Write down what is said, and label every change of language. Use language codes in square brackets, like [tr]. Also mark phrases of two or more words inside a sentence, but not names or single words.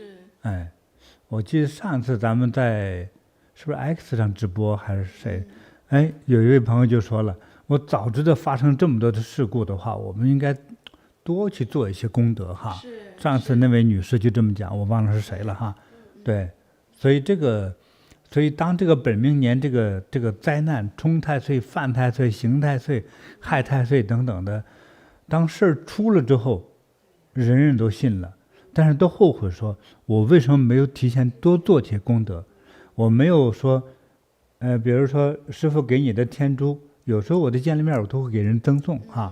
[zh] 哎，我記得上次咱們在是不是 X 上直播還是誰？哎，有一位朋友就說了，我早知道發生這麼多的事故的話，我們應該多去做一些功德哈。上次那位女士就這麼講，我忘了是誰了哈。對，所以當這個本命年這個災難沖太歲、犯太歲、刑太歲、害太歲等等的。當事兒出了之後，人人都信了，但是都後悔說，我為什麼沒有提前多做些功德？我沒有說，比如說師父給你的天珠， 有時候我的見了面，我都會給人贈送哈。